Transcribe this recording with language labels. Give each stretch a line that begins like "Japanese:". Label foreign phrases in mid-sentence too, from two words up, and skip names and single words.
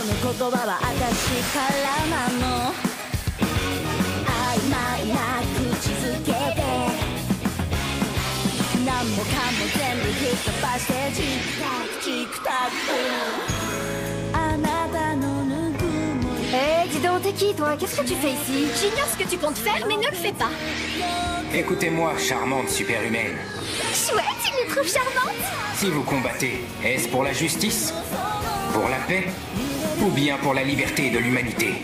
Japanese: の言葉は私からなの曖昧な口づけで何もかも全部吹っ飛ばしてチクタクチクタクあなたのぬくもり
French: Eh, dis donc, t'es qui, toi? Qu'est-ce que tu fais ici? J'ignore ce que tu comptes faire, mais ne le fais pas. Écoutez-moi, charmante super-humaine. Chouette, tu me trouves charmante? Si vous combattez, est-ce pour la justice? Pour la paix? Ou bien pour la liberté de l'humanité?